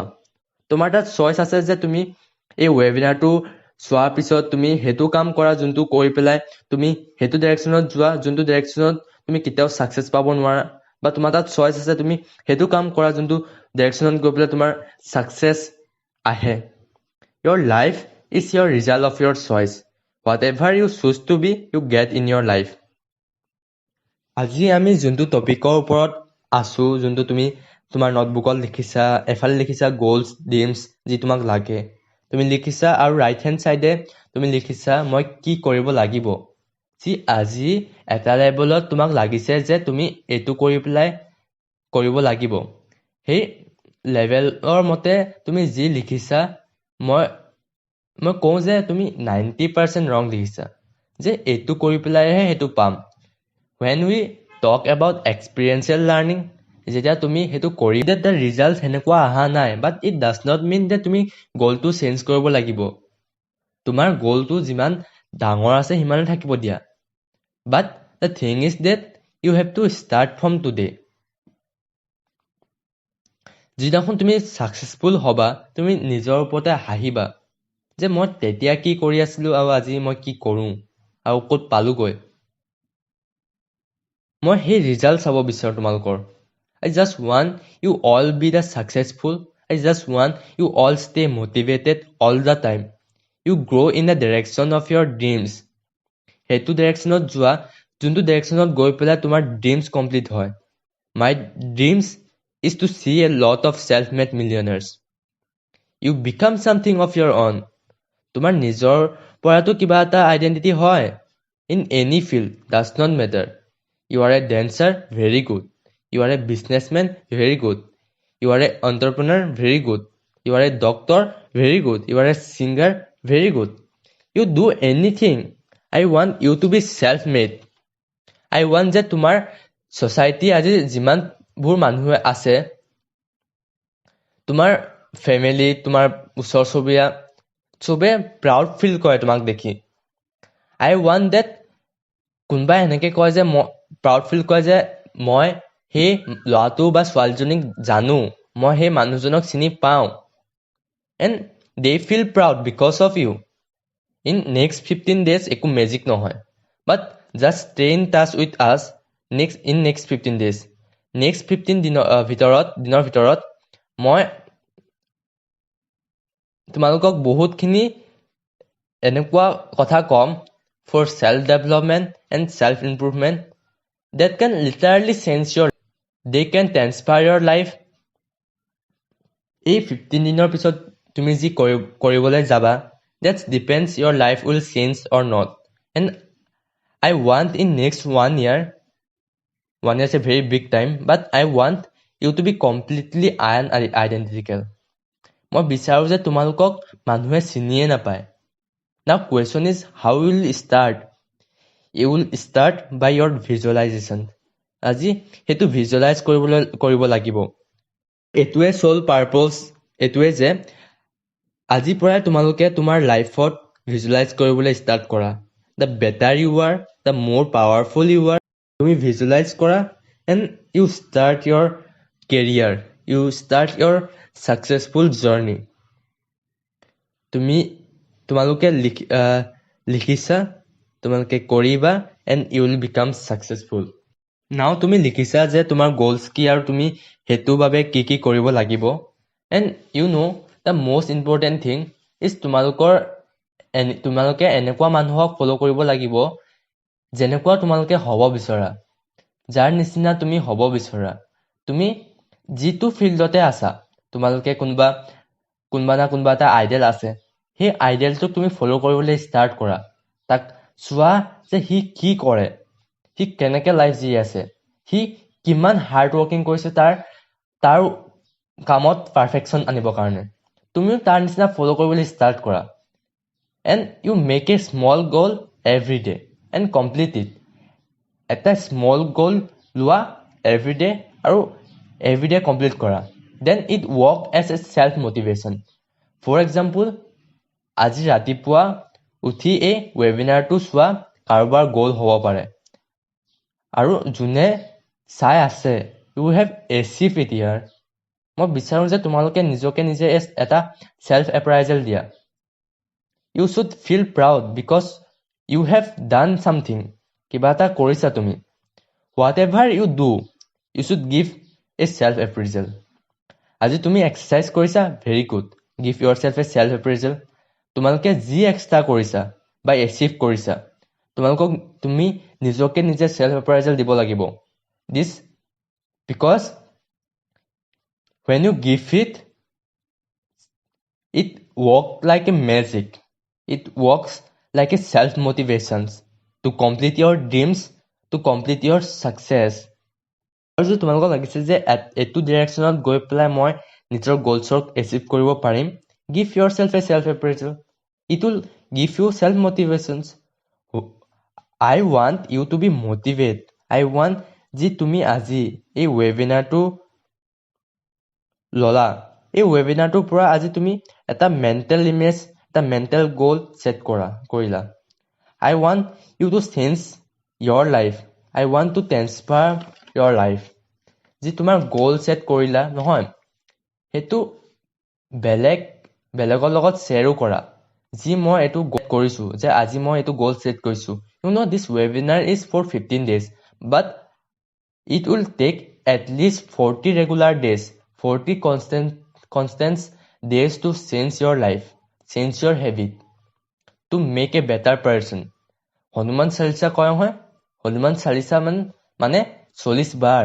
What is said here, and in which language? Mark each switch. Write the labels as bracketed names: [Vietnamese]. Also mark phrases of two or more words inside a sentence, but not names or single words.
[Assamese] তোমাৰ তাত চইচ আছে যে তুমি এই ৱেবিনাৰটো চোৱাৰ পিছত তুমি সেইটো কাম কৰা যোনটো কৰি পেলাই তুমি সেইটো ডাইৰেকশ্যনত যোৱা যোনটো ডাইৰেকশ্যনত তুমি কেতিয়াও ছাকচেছ পাব নোৱাৰা, বা তোমাৰ তাত চইচ আছে তুমি সেইটো কাম কৰা যোনটো ডাইৰেকশ্যনত গৈ পেলাই তোমাৰ ছাকচেছ আহে. [English] Your life is your result of your choice. Whatever you choose to be, you get in your life. [Assamese] আজি আমি যোনটো টপিকৰ ওপৰত আছো, যোনটো তুমি তোমাৰ নোটবুকত লিখিছা, এফালে লিখিছা [English] goals, dreams, [Assamese] যি তোমাক লাগে তুমি লিখিছা, আৰু [English] right hand side [Assamese] তুমি লিখিছা মই কি কৰিব লাগিব, যি আজি এটা লেভেলত তোমাক লাগিছে যে তুমি এইটো কৰিব লাগিব. সেই লেভেলৰ মতে তুমি যি লিখিছা, মই কওঁ যে তুমি 90% ৰং লিখিছা, যে এইটো কৰি পেলাইহে সেইটো পাম. [English] When we talk about experiential learning, [Assamese] যেতিয়া তুমি সেইটো কৰি [English] that the result [Assamese] সেনেকুৱা অহা নাই, [English] but it does not mean that [Assamese] তুমি গ'লটো চেঞ্জ কৰিব লাগিব. তোমাৰ গ'লটো যিমান ডাঙৰ আছে সিমানে থাকিব দিয়া, [English] but the thing is that you have to start from today. [Assamese] যিদিনাখন তুমি ছাকচেছফুল হবা, তুমি নিজৰ ওপৰতে হাঁহিবা যে মই তেতিয়া কি কৰি আছিলো আৰু আজি মই কি কৰোঁ আৰু ক'ত পালোগৈ. মই সেই ৰিজাল্ট চাব বিচাৰোঁ তোমালোকৰ. [English] I just want you all be the successful. I just want you all stay motivated all the time. You grow in the direction of your dreams. [Assamese] সেইটো ডাইৰেকশ্যনত যোৱা যোনটো ডাইৰেকশ্যনত গৈ পেলাই তোমাৰ [English] dreams complete [Assamese] হয়. [English] My dreams is to see a lot of self-made millionaires. You become something of your own. [Assamese] তোমাৰ নিজৰ পৰাটো কিবা এটা আইডেণ্টিটি হয়. [English] In any field, does not matter. You are a dancer, very good. You are a businessman, very good. You are an entrepreneur, very good. You are a doctor, very good. You are a singer, very good. You do anything. I want you to be self-made. I want [Assamese] যে তোমাৰ society আজি যিমানবোৰ মানুহ আছে, তোমাৰ ফেমিলি, তোমাৰ ওচৰ চুবুৰীয়া চবে [English] proud feel [Assamese] কৰে তোমাক দেখি. [English] I want that [Assamese] কোনোবাই এনেকে কয় যে [English] proud feel [Assamese] কৰে যে মই সেই ল'ৰাটো বা ছোৱালীজনীক জানো, মই সেই মানুহজনক চিনি পাওঁ, [English] and they feel proud because of you. In next 15 days [Assamese] একো মেজিক নহয়, [English] but just stay in touch with us in next 15 days. Next 15 [Assamese] দিনৰ ভিতৰত মই তোমালোকক বহুতখিনি এনেকুৱা কথা ক'ম [English] for self-development and self-improvement that can literally change your life. They can transform your life. [Assamese] এই 15 দিনৰ পিছত তুমি যি কৰিবলৈ যাবা, [English] that depends your life will change or not. And I want in next 1 year, 1 year is a very big time, but I want you to be completely identical. [Assamese] মই বিচাৰো যে তোমালোকক মানুহে চিনিয়ে নাপায়. [English] Now question is how will you start? You will start by your visualization. [Assamese] আজি হেতু visualize কৰিব লাগিব. এটোৱে [English] sole purpose [Assamese] এটোৱে যে আজি পৰাই তোমালোকে তোমাৰ লাইফত visualize কৰিবলৈ start কৰা. [English] The better you are, the more powerful you are. [Assamese] তুমি visualize কৰা [English] and you start your career. You start your successful journey. [Assamese] তোমালোকে লিখিছা, তোমালোকে কৰিবা [English] and you will become successful. [Assamese] Now তুমি লিখিছা যে তোমাৰ goals কি আৰু তুমি হেতু বাবে কি কি কৰিব লাগিব. [English] And you know the most important thing is [Assamese] তোমালোকে এনেকুৱা মানুহক ফলো কৰিব লাগিব যেনেকুৱা তোমালোকে হ'ব বিচৰা. যাৰ নিচিনা তুমি হ'ব বিচৰা. তুমি যিটো ফিল্ডতে আছা, তোমালোকে কোনবা না কোনবা এটা আইডিয়াল আছে, সেই আইডিয়ালটোক তুমি ফলো কৰিবলৈ ষ্টাৰ্ট কৰা. তাক চোৱা যে সি কি কৰে, সি কেনেকে লাইফ জি আছে, সি কিমান [English] hard working [Assamese] কৰিছে তাৰ কামত পাৰফেকশ্যন আনিবৰ কাৰণে. তুমিও তাৰ নিচিনা ফলো কৰিবলৈ ষ্টাৰ্ট কৰা. [English] And you make a small goal every day and complete it. [Assamese] এটা [English] small goal [Assamese] লোৱা [English] every day [Assamese] আৰু [English] every day [Assamese] complete কৰা. [English] Then it work as a self motivation. For example, [Assamese] আজি ৰাতিপুৱা উঠি এই ৱেবিনাৰটো চোৱা কাৰোবাৰ গোল হ'ব পাৰে. আৰু যোনে চাই আছে, [English] you have achieved it here. [Assamese] মই বিচাৰো যে তোমালোকে নিজকে নিজে এটা [English] self appraisal [Assamese] দিয়া. [English] You should feel proud because you have done something. [Assamese] কিবা এটা কৰিছা তুমি. [English] Whatever you do, you should give a self appraisal. [Assamese] আজি তুমি এক্সাৰসাইজ কৰিছা, [English] very good. Give yourself a self appraisal. [Assamese] তোমালোকে যি এক্সট্ৰা কৰিছা বা এচিভ কৰিছা, তুমি নিজকে নিজে [English] self appraisal [Assamese] দিব লাগিব. [English] This because when you give it works like a magic. It works like a self motivation to complete your dreams, to complete your success. [Assamese] আৰু যদি তোমালোকক লাগিছে যে এইটো ডিৰেকশ্যনত গৈ পেলাই মই নিজৰ গোলছক এচিভ কৰিব পাৰিম, [English] give yourself a self appraisal. It will give you self motivations. I want you to be motivated. I want [Assamese] যে তুমি আজি এই ৱেবিনাৰটো ললা, এই ৱেবিনাৰটোৰ পৰা আজি তুমি এটা [English] mental image, [Assamese] এটা [English] mental goal set [Assamese] কৰিলা. [English] I want you to change your life. I want to transform your life. [Assamese] যি তোমাৰ [English] goal set [Assamese] কৰিলা নহয়, সেইটো বেলেগৰ লগত শ্বেয়াৰো কৰা. যি মই এইটো কৰিছো, যে আজি মই এইটো [English] goal set [Assamese] কৰিছো. [English] You know this webinar is for 15 days, but it will take at least 40 regular days, 40 constant days to change your life, change your habit, to make a better person. [Assamese] হনুমান চালিসা কয় হয়, হনুমান চালিসা মানে 40 বাৰ.